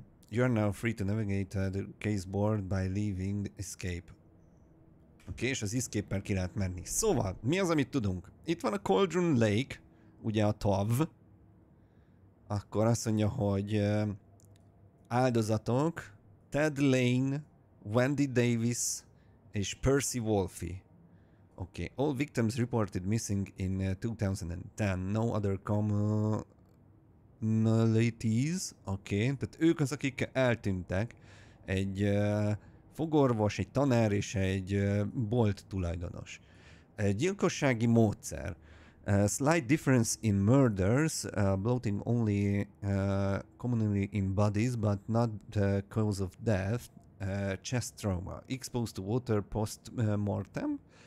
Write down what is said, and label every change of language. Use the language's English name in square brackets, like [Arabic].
[English] You're now free to navigate the caseboard by leaving escape. [Hungarian] Oké, és az escape-el ki lehet menni. Szóval, mi az, amit tudunk? Itt van a Cauldron Lake, ugye a TAV. Akkor azt mondja, hogy áldozatok Ted Lane, Wendy Davis és Percy Wolfe. [English] Okay, all victims reported missing in 2010. No other commonalities. [Hungarian] Okay, tehát ők az, akik eltűntek. Egy fogorvos, egy tanár és egy bolt tulajdonos. Gyilkossági módszer. [English] Slight difference in murders, bloating only commonly in bodies, but not the cause of death. Chest trauma. Exposed to water post-mortem.